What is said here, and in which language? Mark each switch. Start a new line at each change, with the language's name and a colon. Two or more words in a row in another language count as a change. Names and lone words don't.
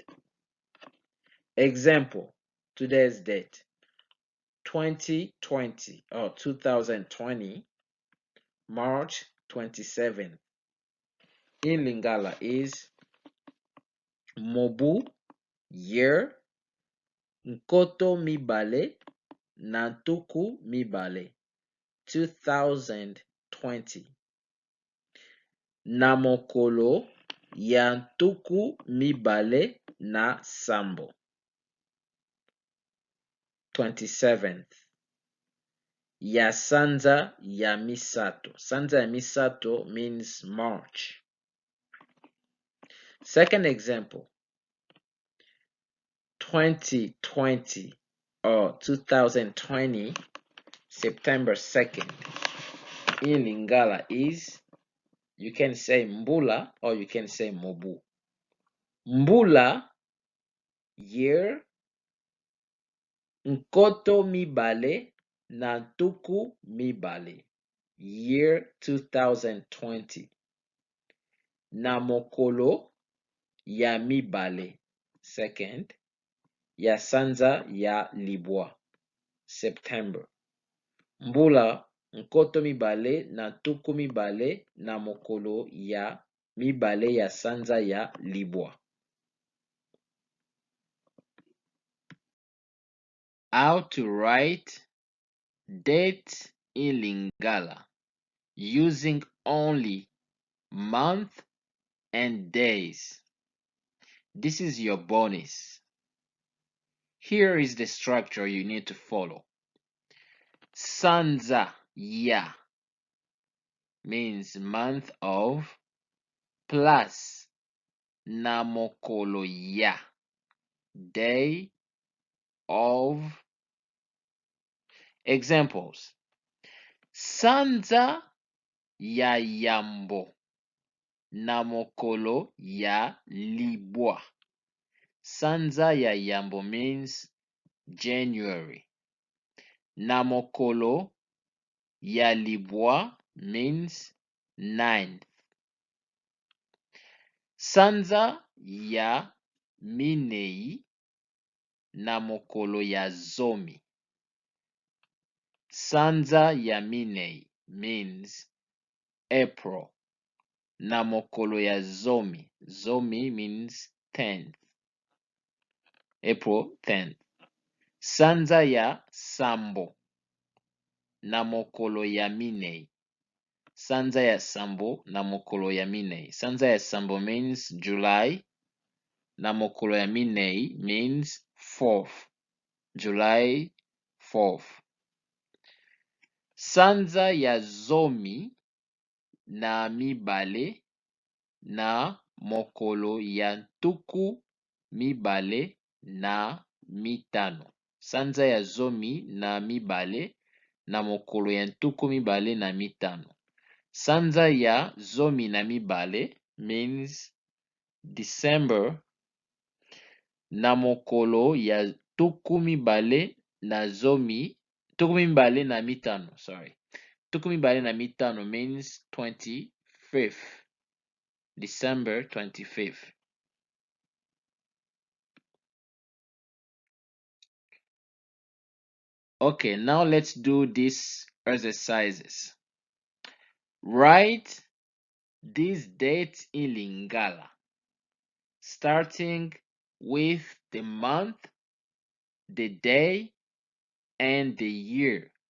English: Example, today's date 2020 or 2020, March 27th. In Lingala is mobu, year,
Lingala: nkoto mibale, NTUKU MIBALE 2020. Na mokolo ya NTUKU MIBALE na sambo 27th. Ya sanza ya misato. Sanza ya misato
English: means March. Second example, 2020 or 2020, September 2nd. In Lingala is, you can say mbula or you can say mobu.
Lingala: Mbula, year, nkoto mibale, na NTUKU MIBALE, year 2020. Na mokolo ya mibale, second, ya sanza ya libwa, September. Mbula, nkoto mibale, na NTUKU MIBALE, na mokolo ya mibale ya sanza ya libwa.
English: How to write date in Lingala using only month and days. This is your bonus. Here is the structure you need to follow.
Lingala: Sanza ya
English: means month of, plus
Lingala: namokolo ya,
English: day of. Examples:
Lingala: Sanza ya YAMBO, namokolo ya libwa. Sanza ya YAMBO
English: means January.
Lingala: Namokolo ya libwa
English: means 9th.
Lingala: Sanza ya minei na mokolo ya ZOMI. Sanza ya minei
English: means April.
Lingala: Na mokolo ya ZOMI. ZOMI
English: means 10th. April 10th.
Lingala: Sanza ya sambo. Na mokolo ya minei. Sanza ya sambo na mokolo ya minei. Sanza ya sambo
English: means July.
Lingala: Na mokolo ya minei
English: means 4th. July 4th.
Lingala: Sanza ya ZOMI na mibale na mokolo ya NTUKU mibale na mitano. Sanza ya ZOMI na mibale na mokolo ya NTUKU mibale na mitano. Sanza ya ZOMI na mibale
English: means December
Lingala: na mokolo ya NTUKU mibale na ZOMI, NTUKU mibale na mitano, sorry. NTUKU mibale na mitano
English: means 25th. December 25th. Okay, now let's do these exercises. Write these dates in Lingala, starting with the month, the day, and the year.